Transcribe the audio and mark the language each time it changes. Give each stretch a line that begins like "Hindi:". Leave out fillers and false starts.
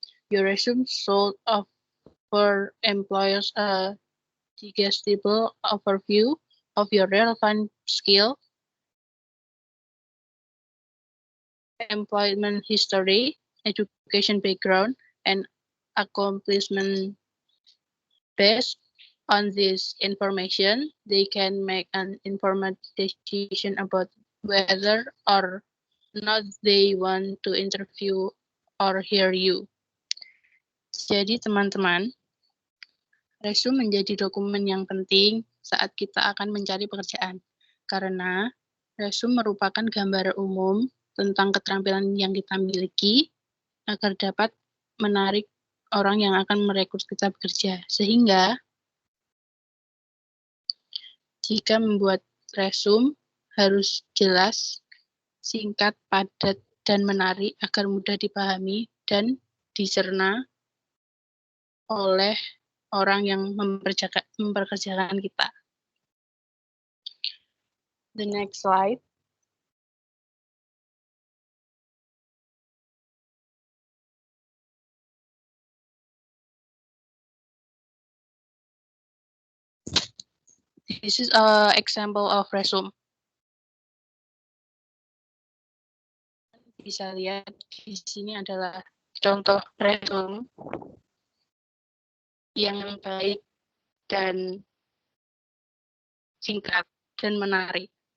English: Your resume should offer employers a digestible overview of your relevant skill, employment history, education background, and accomplishment. Based on this information, they can make an informed decision about whether or not they want to interview or hear you.
Indonesian: Jadi teman-teman, resume menjadi dokumen yang penting saat kita akan mencari pekerjaan. Karena resume merupakan gambaran umum tentang keterampilan yang kita miliki agar dapat menarik orang yang akan merekrut kita bekerja. Sehingga jika membuat resume harus jelas, singkat, padat, dan menarik agar mudah dipahami dan dicerna oleh orang yang memperkerjakan kita.
English: The next slide. This is an example of resume.
Indonesian: Bisa lihat di sini adalah contoh resume yang baik dan singkat dan menarik.